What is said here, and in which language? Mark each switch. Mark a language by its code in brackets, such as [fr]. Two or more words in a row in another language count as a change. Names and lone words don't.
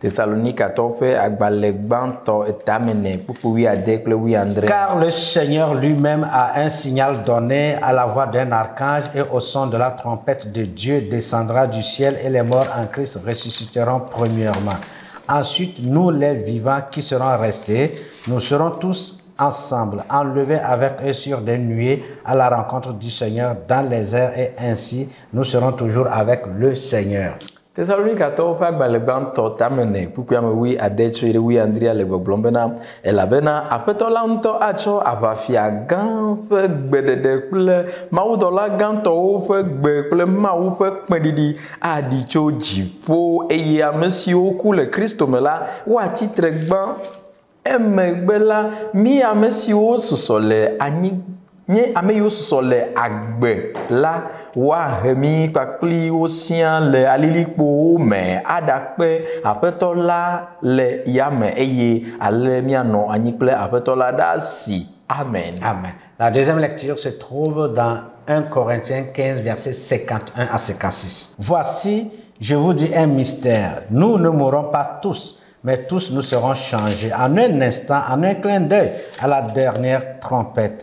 [fr] Car le Seigneur lui-même a un signal donné à la voix d'un archange et au son de la trompette de Dieu descendra du ciel et les morts en Christ ressusciteront premièrement. Ensuite, nous les vivants qui serons restés, nous serons tous ensemble, enlevés avec eux sur des nuées à la rencontre du Seigneur dans les airs, et ainsi nous serons toujours avec le Seigneur. [ee] Thessalonicato fa gbalẽgbãtɔ tamene kpukpua me wi adetso ɖe wi andria le gbɔgblɔm bena elabena aƒetɔ la ŋutɔ atsɔ aʋafia gã ƒe gbeɖeɖe kple mawudɔla gãtɔwo ƒe gbe kple Mawu ƒe kpẽɖiɖi aɖi tso dziƒo eye ame siwo ku le Kristo me la woatsi tre gbã emegbe la mi ame siwo susɔ le nye ame yiwo susɔ le agbe la woahemi kpakpli wo sia le alilikpowo me aɖakpe aƒetɔ la le yame eye ale mianɔ anyi kple aƒetɔ la ɖe asi. Amen. Amen. [fr] La deuxième lecture se trouve dans 1 Corinthiens 15, versets 51 à 56. Voici, je vous dis un mystère. Nous ne mourrons pas tous, mais tous nous serons changés. En un instant, en un clin d'œil, à la dernière trompette.